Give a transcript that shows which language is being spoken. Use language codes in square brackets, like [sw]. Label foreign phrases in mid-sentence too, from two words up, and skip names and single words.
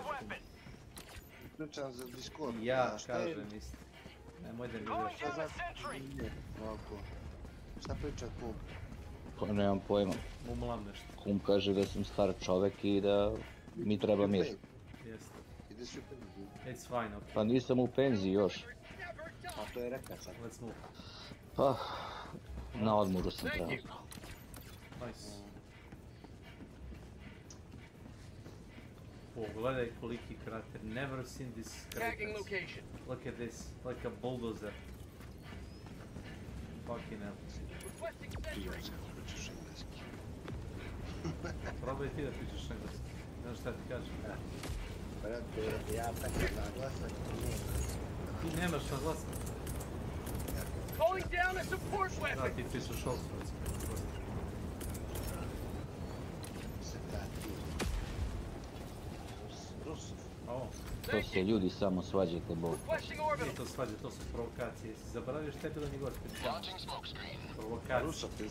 [sr] Ključan za Discord. Ja kažem isto. Nemoj da generiraš. Šta priča kum? Pa nemam pojma. Mumlam nešto. Kum kaže da sam star čovek i da mi treba mir. Jeste. Ideš u penziju. [en] It's fine, ok. [sr] Pa nisam u penziji još. A to je rekao sad. [en] Let's move. [sr] Pa, na odmoru sam trenutno. Nice. Pogledaj koliki krater. [en] Never seen this crater. Look at this. Like a bulldozer. Fucking hell. [sr] Probaj ti da pričaš engleski. Znaš šta ti kažem? Brate, ja tako naglasak. Ti nemaš naglasak. [en] Calling down a support weapon. [sr] Da, ti pišeš osnovac. To se ljudi samo svađate, Bog. Nije to svađa, to su provokacije. Si zaboravio šta je bilo njegov specijalno? Provokacije.